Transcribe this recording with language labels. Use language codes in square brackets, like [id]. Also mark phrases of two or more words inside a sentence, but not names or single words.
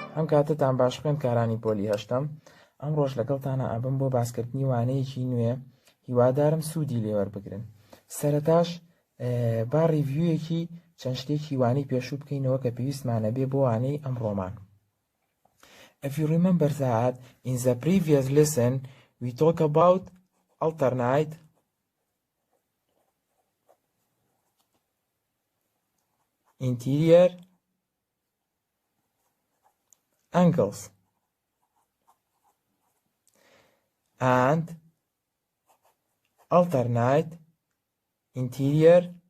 [ckb] کاتتان باش خوێندکارانی پۆلی هەشتەم. ئەم ڕۆژ لەگەڵتانە ئەبم بۆ باسکردنی وانەیەکی نوێ، هیوادارم سوودی لێوەربگرن. سەرەتاش با ڕیڤیویەکی چەند شتێکی وانەی پێشوو بکەینەوە کە پێویستمانە بێ بۆ وانەی ئەم ڕۆمان. [en] If you remember that, in the previous lesson, we talked about alternate interior angles and alternate interior